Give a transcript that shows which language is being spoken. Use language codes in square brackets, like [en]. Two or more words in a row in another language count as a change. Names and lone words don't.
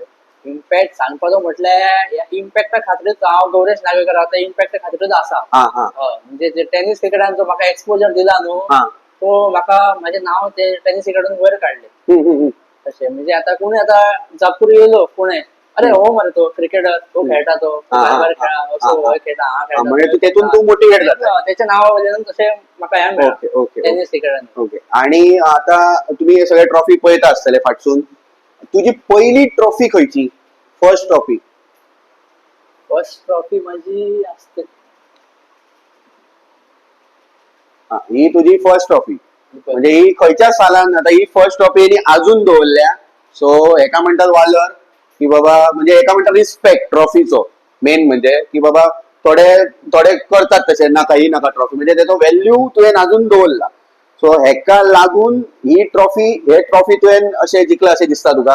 [kok] इम्पॅक्ट सांगपाचो म्हटल्यार इम्पॅक्टा खातीरच हांव गौरेश नागवेकर हांव इम्पॅक्टा खातीरच आसा. म्हणजे जे टेनिस क्रिकेटान जो म्हाका एक्सपोजर दिला न्हू तो म्हाका म्हाजें नांव ते टेनिस क्रिकेटान वयर काडलें तशें. म्हणजे आता कोणी आता जापूर येयलो पुणे अरे हो मरे तो क्रिकेटर तो खेळता तो हा, हा, बाहेर हा, खेळा हा, असो हा. हो खेळता हा खेळता म्हणजे तो तू तेथून खेळता. तू मोटिवेट जाता. त्याच्या नावावरून तसे म्हाका ह्या मेळ्ळा. [en] OK OK [kok] टेनिस क्रिकेटान ओके. आणि आता तुम्ही हे सगळे ट्रॉफी पळयता आसतले फाटसून, तुझी पहिली ट्रॉफी खंयची, [en] first trophy? first trophy [kok] माझी असते ही तुझी [en] first trophy, [kok] म्हणजे ही खंयच्या सालान आता ही [en] first trophy [kok] अजून दवरल्या, सो एका म्हणटात वालर की बाबा, म्हणजे एका म्हणटात रिस्पेक्ट ट्रॉफीचो मेन, म्हणजे की बाबा थोडे थोडे करतात तशे नाका ही नाका ट्रॉफी, म्हणजे त्याचो व्हॅल्यू तुवें अजून दवरला. सो हेका लागून ही ट्रॉफी तुवें अशें जिखला अशें दिसता तुका?